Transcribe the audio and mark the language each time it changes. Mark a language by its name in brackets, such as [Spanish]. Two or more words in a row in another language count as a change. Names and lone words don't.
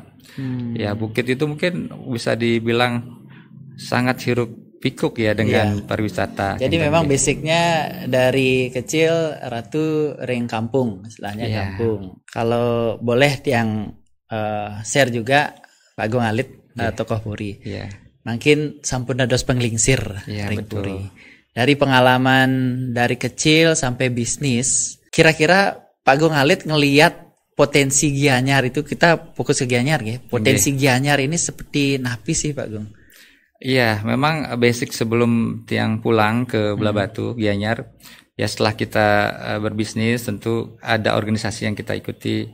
[Indonesian] Ya, Bukit itu mungkin bisa dibilang sangat hiruk pikuk ya dengan pariwisata. Jadi memang basicnya dari kecil Ratu ring kampung, istilahnya kampung. Kalau boleh yang share juga Pak Agung Alit tokoh Puri. [Balinese] Mungkin sampun dados penglingsir ring Puri. [Indonesian] Dari pengalaman dari kecil sampai bisnis, kira-kira Pak Agung Alit ngelihat potensi Gianyar itu, kita fokus ke Gianyar ya. Potensi Gianyar ini seperti napi sih Pak Agung. Iya, memang basic sebelum Tiang pulang ke Belah Batu, Gianyar, ya setelah kita berbisnis tentu ada organisasi yang kita ikuti.